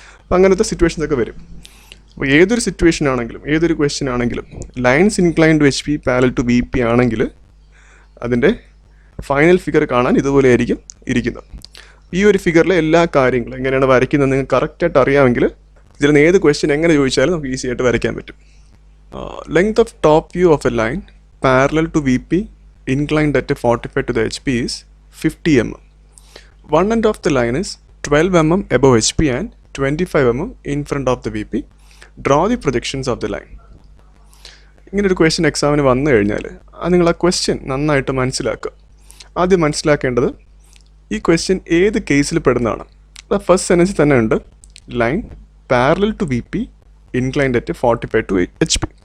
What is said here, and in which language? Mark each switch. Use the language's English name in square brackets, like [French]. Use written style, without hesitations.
[Malayalam] അപ്പോൾ അങ്ങനത്തെ സിറ്റുവേഷൻസ് ഒക്കെ വരും. അപ്പോൾ ഏതൊരു സിറ്റുവേഷൻ ആണെങ്കിലും ഏതൊരു ക്വസ്റ്റ്യൻ ആണെങ്കിലും lines incline to H P parallel to V P ആണെങ്കിൽ അതിൻ്റെ ഫൈനൽ ഫിഗർ കാണാൻ ഇതുപോലെ ആയിരിക്കും ഇരിക്കുന്നത്. ഈ ഒരു ഫിഗറിലെ എല്ലാ കാര്യങ്ങളും എങ്ങനെയാണ് വരയ്ക്കുന്നത് നിങ്ങൾക്ക് കറക്റ്റായിട്ട് അറിയാമെങ്കിൽ ഇതിൽ നിന്ന് ഏത് ക്വസ്റ്റ്യൻ എങ്ങനെ ചോദിച്ചാലും നമുക്ക് ഈസി ആയിട്ട് വരയ്ക്കാൻ പറ്റും. [English] Length of top view of A line parallel to V P inclined at 45 to the HP is 50 mm. One end of the line is 12 mm above HP and 25 mm in front of the VP. Draw the projections of the line. [Malayalam] ഇങ്ങനെ ഒരു question എക്സാമിന് വന്നു കഴിഞ്ഞാൽ നിങ്ങൾ ആ question നന്നായിട്ട് മനസ്സിലാക്കുക. ആദ്യം മനസ്സിലാക്കേണ്ടത് ഈ ക്വസ്റ്റ്യൻ ഏത് കേസിൽ പെടുന്നതാണ്. ഫസ്റ്റ് സെൻറ്റൻസിൽ തന്നെ ഉണ്ട് [English] Line parallel to V P inclined at 45 to HP.